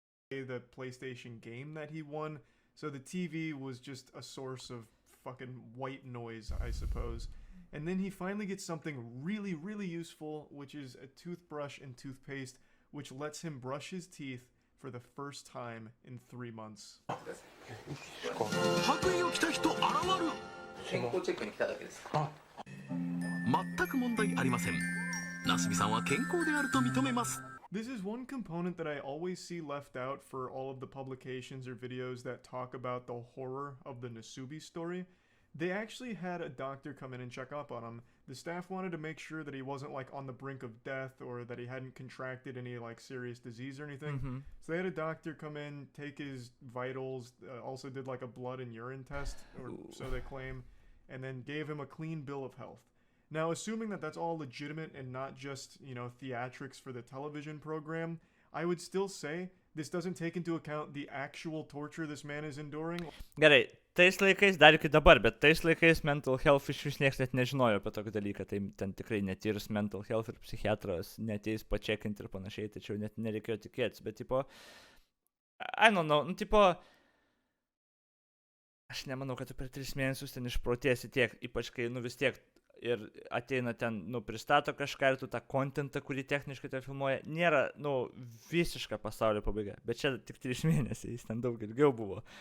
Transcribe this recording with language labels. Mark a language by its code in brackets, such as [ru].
[en] The PlayStation game that he won, so the TV was just a source of fucking white noise, I suppose. And then he finally gets something really, really useful, which is a toothbrush and toothpaste, which lets him brush his teeth for the first time in 3 months. [ja] 白衣を着た人現る。健康チェックに来ただけです。全く問題ありません。なすびさんは健康であると認めます。 [en] This is one component that I always see left out for all of the publications or videos that talk about the horror of the Nasubi story. They actually had a doctor come in and check up on him. The staff wanted to make sure that he wasn't like on the brink of death or that he hadn't contracted any like serious disease or anything. Mm-hmm. So they had a doctor come in, take his vitals, also did like a blood and urine test, or so they claim, and then gave him a clean bill of health. Now, assuming that that's all legitimate and not just, you know, theatrics for the television program, I would still say this doesn't take into account the actual torture this man is enduring. [lt] Gerai, tais laikais, dar iki dabar, bet tais laikais mental health iš vis niekas net nežinojo apie tokį dalyką, tai ten tikrai netyrs mental health ir psichiatras neteis pačekinti ir panašiai, tačiau net nereikėjo tikėtis, bet tipo, [en] I don't know, [lt] nu tipo, aš nemanau, kad tu per 3 mėnesius ten išprotėsi tiek, ypač kai, nu vis tiek, ir ateina ten, nu, pristato kažką ir tu tą kontentą, kurį techniškai te filmuoja, nėra, nu, visiška pasaulio pabaiga, bet čia tik 3 mėnesiai, jis ten daug ilgiau buvo.